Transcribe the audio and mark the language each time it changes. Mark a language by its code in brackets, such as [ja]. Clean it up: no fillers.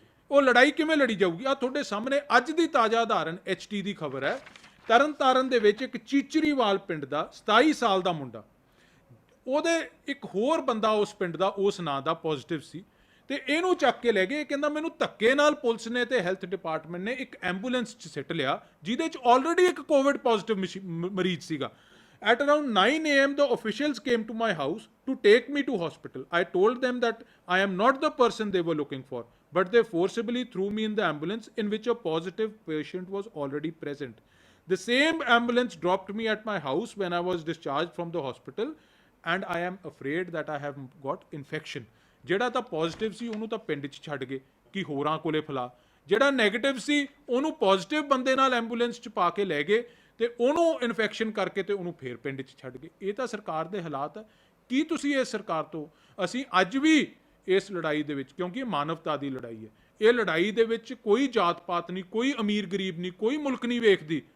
[pa] ਉਹ ਲੜਾਈ ਕਿਵੇਂ ਲੜੀ ਜਾਊਗੀ? ਆ ਤੁਹਾਡੇ ਸਾਹਮਣੇ ਅੱਜ ਦੀ ਤਾਜ਼ਾ ਉਦਾਹਰਨ HT ਦੀ ਖਬਰ ਹੈ, ਤਰਨਤਾਰਨ ਦੇ ਵਿੱਚ ਇੱਕ ਚੀਚਰੀਵਾਲ ਪਿੰਡ ਦਾ 27 ਸਾਲ ਦਾ ਮੁੰਡਾ, ਉਹਦੇ ਇੱਕ ਹੋਰ ਬੰਦਾ ਉਸ ਪਿੰਡ ਦਾ ਉਸ ਨਾਂ ਦਾ ਪੋਜ਼ਿਟਿਵ ਸੀ ਤੇ ਇਹਨੂੰ ਚੱਕ ਕੇ ਲੈ ਗਏ। ਕਹਿੰਦਾ ਮੈਨੂੰ ਧੱਕੇ ਨਾਲ ਪੁਲਿਸ ਨੇ ਤੇ ਹੈਲਥ ਡਿਪਾਰਟਮੈਂਟ ਨੇ ਇੱਕ ਐਂਬੂਲੈਂਸ 'ਚ ਸਿੱਟ ਲਿਆ ਜਿਹਦੇ 'ਚ ਆਲਰੇਡੀ ਇੱਕ ਕੋਵਿਡ ਪੋਜ਼ਿਟਿਵ ਮਰੀਜ਼ ਸੀਗਾ। [en] At around 9 AM, the officials came to my house to take me to hospital. I told them that I am not the person they were looking for, but they forcibly threw me in the ambulance in which a positive patient was already present. The same ambulance dropped me at my house when I was discharged from the hospital, and I am afraid that I have got infection. [pa] ਜਿਹੜਾ ਤਾਂ positive ਸੀ ਉਹਨੂੰ ਤਾਂ ਪਿੰਡ 'ਚ ਛੱਡ ਗਏ ਕਿ ਹੋਰਾਂ ਕੋਲੇ ਫਲਾ, ਜਿਹੜਾ ਨੈਗੇਟਿਵ ਸੀ ਉਹਨੂੰ ਪੋਜ਼ਿਟਿਵ ਬੰਦੇ ਨਾਲ ਐਂਬੂਲੈਂਸ 'ਚ ਪਾ ਕੇ ਲੈ ਗਏ ਤੇ ਉਹਨੂੰ ਇਨਫੈਕਸ਼ਨ ਕਰਕੇ ਤੇ ਉਹਨੂੰ ਫੇਰ ਪਿੰਡ 'ਚ ਛੱਡ ਗਏ। ਇਹ ਤਾਂ ਸਰਕਾਰ ਦੇ ਹਾਲਾਤ ਹੈ। ਕੀ ਤੁਸੀਂ ਇਸ ਸਰਕਾਰ ਤੋਂ, ਅਸੀਂ ਅੱਜ ਵੀ ਇਸ ਲੜਾਈ ਦੇ ਵਿੱਚ, ਕਿਉਂਕਿ ਇਹ ਮਾਨਵਤਾ ਦੀ ਲੜਾਈ ਹੈ, ਇਹ ਲੜਾਈ ਦੇ ਵਿੱਚ ਕੋਈ ਜਾਤ ਪਾਤ ਨਹੀਂ, ਕੋਈ ਅਮੀਰ ਗਰੀਬ ਨਹੀਂ, ਕੋਈ ਮੁਲਕ ਨਹੀਂ ਵੇਖਦੀ।